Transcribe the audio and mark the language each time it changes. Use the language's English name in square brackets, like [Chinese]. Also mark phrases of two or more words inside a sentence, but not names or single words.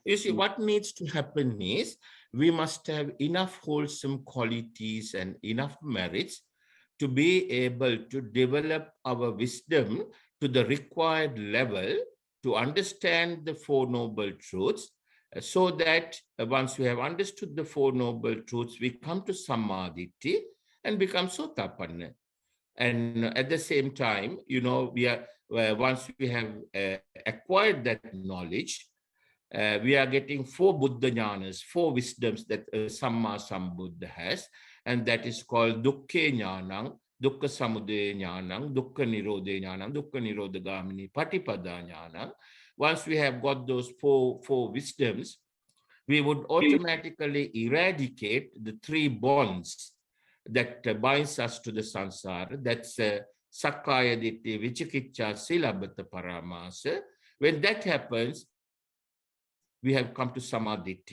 [English] you see, what needs to happen is we must have enough wholesome qualities and enough merits to be able to develop our wisdom to the required level to understand the 4 noble truths, so that once we have understood the 4 noble truths, we come to Sammaditi and become Sotapanna. And at the same time, you know, we are once we have acquired that knowledge, we are getting 4 [Pali] Buddha Jnanas, [English] 4 wisdoms that Samma Sambuddha has, and that is called [Pali] Dukkha Jnanam, Dukkha Samudaya Jnanam, Dukkha Nirodha Jnanam, Dukkha Nirodha Gamini Patipada Jnanam, [English] once we have got those four wisdoms, we would automatically eradicate the three bonds that binds us to the samsara. [Pali] That's Sakkaya Ditthi, Vicikiccha, Silabhata Paramasa. [English] When that happens, we have come to Samadhi.